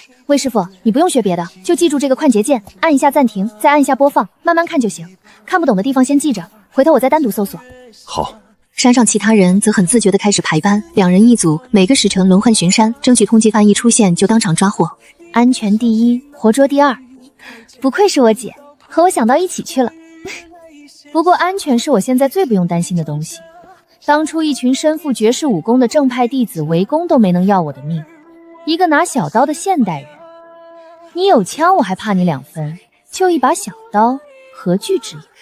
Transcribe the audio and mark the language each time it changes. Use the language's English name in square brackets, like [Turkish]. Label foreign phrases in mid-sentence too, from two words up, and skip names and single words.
[Chinese] 魏師傅，你不用學別的，就記住這個快捷鍵，按一下暫停，再按一下播放，慢慢看就行。看不懂的地方先記着，回頭我再單獨搜索。好。山上其他人則很自覺地開始排班，2人一組，每個時辰輪換巡山，爭取通緝犯一出現就當場抓獲。安全第一，活捉第二。不愧是我姐，和我想到一起去了。不過安全是我現在最不用擔心的東西。當初一群身負絕世武功的正派弟子圍攻都沒能要我的命，一個拿小刀的現代人，你有槍我還怕你2分，就一把小刀，何懼之有？